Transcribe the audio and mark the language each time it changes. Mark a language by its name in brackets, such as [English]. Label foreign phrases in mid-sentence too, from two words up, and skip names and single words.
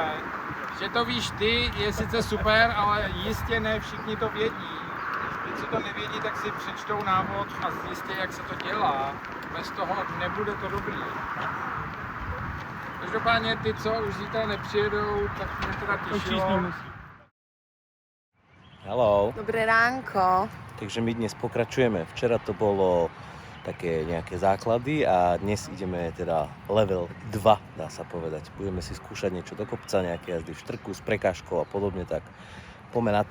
[Czech] Že to víš ty, je sice super, ale jistě ne všichni to vědí. Když si to nevědí, tak si přečtou návod a zjistí, jak se to dělá. Bez toho nebude to dobrý. Každopádně ty, co už zítra nepřijedou, tak mě teda těšilo. Hello. [Slovak] Dobré ránko. Takže my dnes pokračujeme. Včera to bolo také nejaké základy a dnes ideme teda level 2, dá sa povedať. Budeme si skúšať niečo do kopca, nejaké jazdy v štrku s prekážkou a podobne, tak poďme na to.